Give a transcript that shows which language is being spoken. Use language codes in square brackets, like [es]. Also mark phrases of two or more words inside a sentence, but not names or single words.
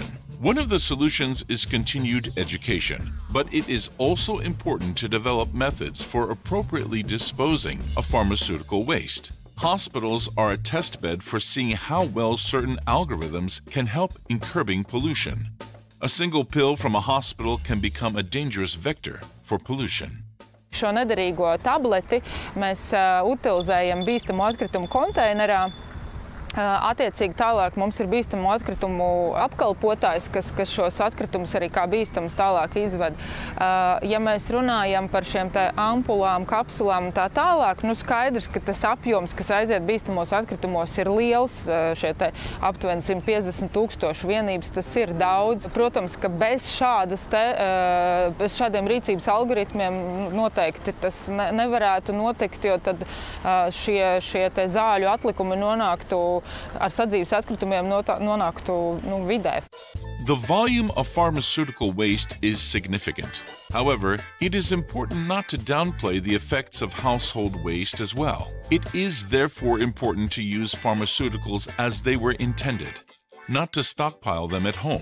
[en] One of the solutions is continued education, but it is also important to develop methods for appropriately disposing of pharmaceutical waste. Hospitals are a testbed for seeing how well certain algorithms can help in curbing pollution. A single pill from a hospital can become a dangerous vector for pollution. [lv] Šo nederīgo tableti mēs utilizējam bīstamu atkritumu konteinerā. Attiecīgi tālāk mums ir bīstamu atkritumu apkalpotājs, kas šos atkritumus arī kā bīstamus tālāk izved. Ja mēs runājam par šiem te ampulām, kapsulām un tā tālāk, skaidrs, ka tas apjoms, kas aiziet bīstamos atkritumos, ir liels, šie te aptuveni 150,000 vienības, tas ir daudz. Protams, ka bez šādiem rīcības algoritmiem noteikti tas nevarētu notikt, jo tad šie te zāļu atlikumi nonāktu ar sadzīves atkritumiem nonāktu vidē. [en] The volume of pharmaceutical waste is significant. However, it is important not to downplay the effects of household waste as well. It is therefore important to use pharmaceuticals as they were intended, not to stockpile them at home.